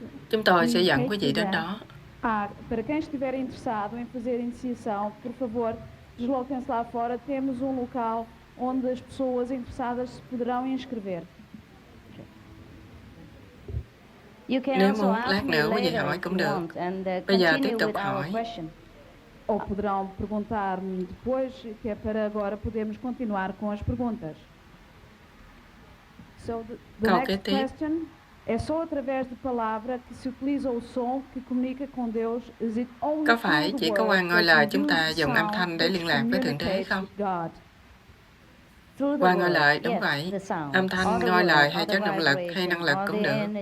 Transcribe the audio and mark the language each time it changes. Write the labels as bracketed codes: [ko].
[vi] Chúng tôi sẽ dẫn quý vị đến đó. [pt] Para quem estiver interessado em fazer a iniciação, por favor, desloquem-se lá fora. Temos local onde as pessoas interessadas se poderão inscrever. [vi] Nếu muốn, lát nữa quý vị hỏi cũng được. Bây giờ tiếp tục hỏi. [pt] Ou poderão perguntar-me depois, que é para agora podermos continuar com as perguntas. [en] So the next question [pt] é só através de palavra que se utiliza o som que comunica com Deus. [en] Is it only [vi] Có phải chỉ có qua ngôi lời chúng ta dùng âm thanh để liên lạc với Thượng Đế không? Qua ngôi lời, đúng vậy. Âm thanh, ngôi lời hay chất động lực hay năng lực cũng được.